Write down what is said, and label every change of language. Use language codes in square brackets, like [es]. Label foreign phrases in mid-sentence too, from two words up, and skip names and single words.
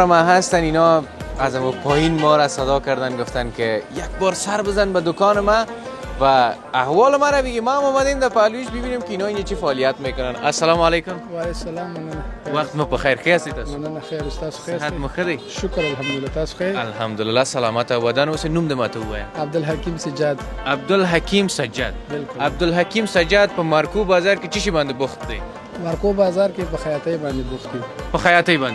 [fa] ما هستن، اینا از اون پایین ما را صدا کردن، گفتن که یک بار سر بزن به دکان ما و احوال ما را بگی. ما هم اومدیم در پهلویش ببینیم که اینا این چی فعالیت میکنن. [ar] السلام علیکم. و علیکم السلام. [fa] وقت ما بخیر. کی هستید تاسو؟ [ps] مننه. خیر استاد خیر. صحت مو ښه دی؟ [ar] شکر الحمدلله. [ps] تاسو خیر؟ الحمدلله سلامت او ودان اوسئ. نوم د ماته ووایه. عبدالحکیم سجاد. عبدالحکیم سجاد. بالکل. عبدالحکیم سجاد په مارکو بازار کې چی شي باندې بوخت دی؟ مارکو بازار کې په خیاطۍ باندې بوخت دی. په خیاطۍ باندې؟